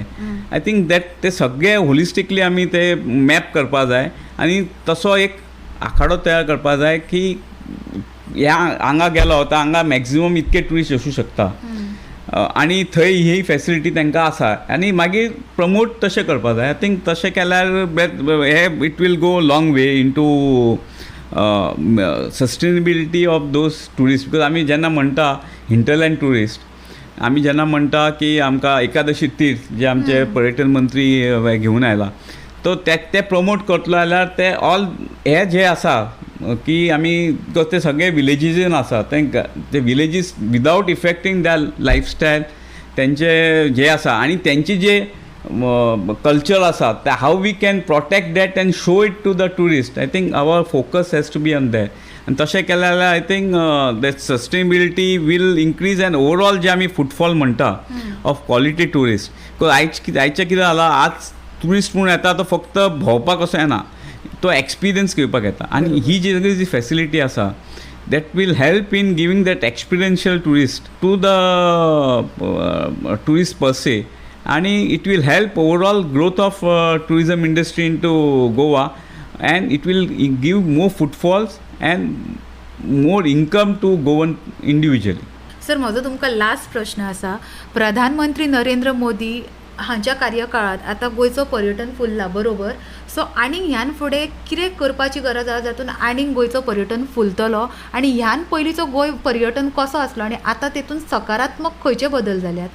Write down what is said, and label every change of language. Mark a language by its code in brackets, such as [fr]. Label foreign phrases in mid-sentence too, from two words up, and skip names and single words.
[en] I think that [kok] ते सगळे होलिस्टिकली आमी ते मॅप करपा जाय आनी तसो एक आखाडो तयार करपा जाय की ह्या हांगा गेलो तर हांगा मॅक्झिमम इतके टुरिस्ट वचूं शकता आनी थंय ही फॅसिलिटी तांकां आसा आनी मागीर प्रमोट तशें करपा जाय. [en] I think [kok] तशें केल्यार हे [en] it will go long way in to sustainability of those tourist. [kok] बिकॉज आमी जेन्ना म्हणटा [en] hinterland tourist, [kok] आमी जेन्ना म्हणटा की आमकां एकादशी तीर्थ जे आमचे पर्यटन मंत्री घेवन आयला, तो ते प्रमोट करतलो जाल्यार ते ऑल हे जे आसा की आमी ते सगळे विलेजीन आसा ते [en] villages without affecting their lifestyle [kok] तेंचे जे आसा आनी तेंची जे कल्चर आसा ते [en] how we can protect that and show it to the tourist. I think our focus has to be on that. [kok] आनी तशें केलें जाल्यार [en] I think that sustainability will increase and overall [kok] जे आमी फुटफॉल म्हणटा [en] of quality tourist. [kok] बिकॉज आयचें कितें जालां, आज टुरिस्ट म्हणून येता तो फक्त भोंवपाक असो येना, तो एक्सपिरियन्स घेवपाक येता. आनी ही जी फॅसिलिटी आसा [en] that will help in giving that experiential tourist to the tourist per se, and it will help overall growth of tourism industry into Goa, and it will give more footfalls and more income to Goan individually. [kok] सर म्हजो तुमकां लास्ट प्रश्न आसा. प्रधानमंत्री नरेंद्र मोदी हांच्या कार्यकाळात आतां गोंयचो पर्यटन फुलला बरोबर. सो आनीक ह्यान फुडें कितें करपाची गरज आसा जातून आनीक गोंयचो पर्यटन फुलतलो आनी ह्यान पयलींचो गोंय पर्यटन कसो आसलो आनी आतां तेतून सकारात्मक खंयचे बदल जाल्यात?